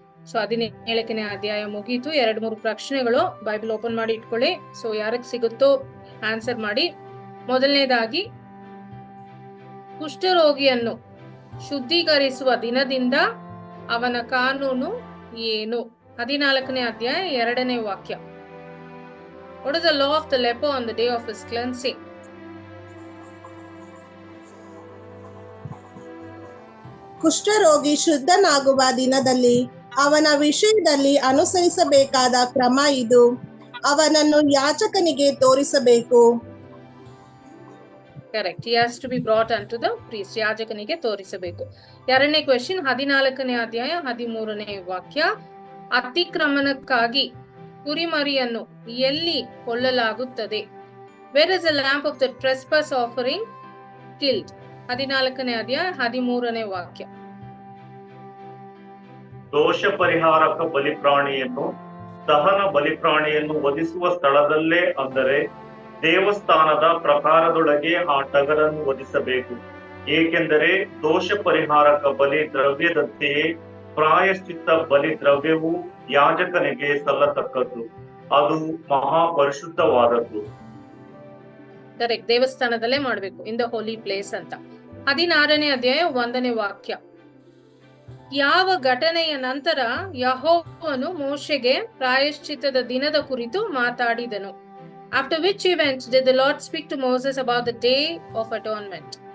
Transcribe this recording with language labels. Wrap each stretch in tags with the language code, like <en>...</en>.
<kn>So 17ನೇ ಅಧ್ಯಾಯ ಮುಗೀತು. 2-3 ಪ್ರಶ್ನೆಗಳು, ಬೈಬಲ್ ಓಪನ್ ಮಾಡಿ ಇಟ್ಕೊಳ್ಳಿ. ಸೊ ಯಾರಿಗೆ ಸಿಗುತ್ತೋ ಆನ್ಸರ್ ಮಾಡಿ. ಮೊದಲನೇದಾಗಿ, ಕುಷ್ಠರೋಗಿಯನ್ನು ಶುದ್ಧೀಕರಿಸುವ ದಿನದಿಂದ ಅವನ ಕಾನೂನು ಏನು? 14ನೇ ಅಧ್ಯಾಯ 2ನೇ ವಾಕ್ಯ.</kn> <en>What is the law of the leper on the day of his cleansing?</en> <kn>ಕುಷ್ಠರೋಗಿ ಶುದ್ಧನಾಗುವ ದಿನದಲ್ಲಿ ಅವನ ವಿಷಯದಲ್ಲಿ ಅನುಸರಿಸಬೇಕಾದ ಕ್ರಮ ಇದು. ಅವನನ್ನು ಯಾಜಕನಿಗೆ ತೋರಿಸಬೇಕು. Correct.</kn> <en>He has to be brought unto the priest.</en> <kn>ಯಾಜಕನಿಗೆ ತೋರಿಸಬೇಕು. 2ನೇ ಕ್ವೆಶ್ಚನ್, 14ನೇ ಅಧ್ಯಾಯ 13ನೇ ವಾಕ್ಯ. ಅತಿಕ್ರಮಣಕ್ಕಾಗಿ ಕುರಿಮರಿಯನ್ನು ಎಲ್ಲಿ ಕೊಲ್ಲಲಾಗುತ್ತದೆ?</kn> <en>Where is the lamb of the trespass offering killed?</en> <kn>14ನೇ ಅಧ್ಯಾಯ 13ನೇ ವಾಕ್ಯ. ದೋಷ ಪರಿಹಾರಕ ಬಲಿಪ್ರಾಣಿಯನ್ನು ದಹನ ಬಲಿಪ್ರಾಣಿಯನ್ನು ವಧಿಸುವ ಸ್ಥಳದಲ್ಲೇ, ಅಂದರೆ ದೇವಸ್ಥಾನದ ಪ್ರಕಾರದೊಳಗೆ ಆ ಟಗರನ್ನು ವಧಿಸಬೇಕು. ಏಕೆಂದರೆ ದೋಷ ಪರಿಹಾರಕ ಬಲಿ ದ್ರವ್ಯದಂತೆಯೇ ಪ್ರಾಯಶ್ಚಿತ್ತ ಬಲಿ ದ್ರವ್ಯವು ಯಾಜಕನಿಗೆ ಸಲ್ಲತಕ್ಕದ್ದು, ಅದು ಮಹಾಪರಿಶುದ್ಧವಾದದ್ದು. ಕರೆಕ್ಟ್, ದೇವಸ್ಥಾನದಲ್ಲೇ ಮಾಡಬೇಕು,</kn> <en>in the holy place</en> <kn>ಅಂತ. 16ನೇ ಅಧ್ಯಾಯ 1ನೇ ವಾಕ್ಯ. ಯಾವ ಘಟನೆಯ ನಂತರ ಯೆಹೋವನು ಮೋಶೆಗೆ ಪ್ರಾಯಶ್ಚಿತ್ತದ ದಿನದ ಕುರಿತು ಮಾತಾಡಿದನು?</kn> <en>After which event did the Lord speak to Moses about the day of atonement?</en>